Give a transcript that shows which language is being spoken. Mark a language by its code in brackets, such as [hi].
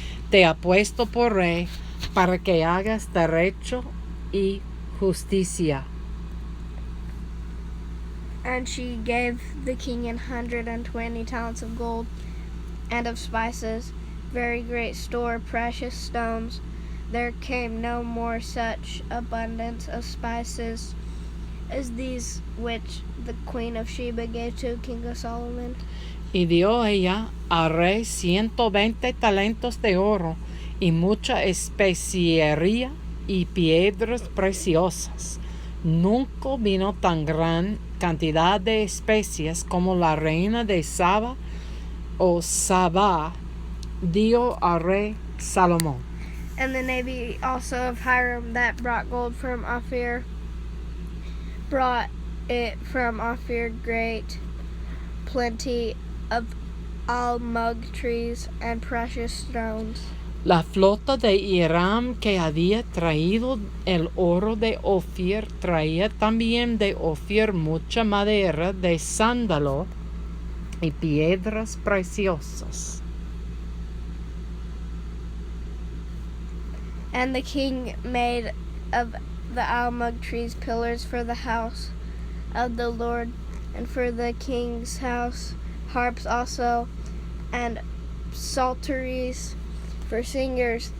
[es] Te ha puesto por rey para que hagas derecho y justicia. [en] And she gave the king 120 talents of gold, and of spices, very great store, precious stones. There came no more such abundance of spices as these which the queen of Sheba gave to King Solomon. [es] Y dio ella al rey 120 talentos de oro, y mucha especiería y piedras preciosas, Nunca vino tan gran cantidad de especias como la reina de Saba o Sabá dio al rey Salomón. [en] And the navy also of Hiram that brought gold from Ophir brought it from Ophir great plenty of almug trees and precious stones. [es] La flota de Hiram que había traído el oro de Ophir traía también de Ophir mucha madera de sándalo y piedras preciosas. [en] And the king made of the almug trees pillars for the house of the Lord, and for the king's house harps also, and psalteries for singers.